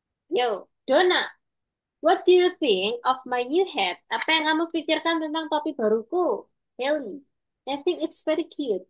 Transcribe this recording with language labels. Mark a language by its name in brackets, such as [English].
[English] Yo, Dona, what do you think of my new hat? [Indonesian] Apa yang kamu pikirkan tentang topi baruku? [English] Haley, I think it's very cute.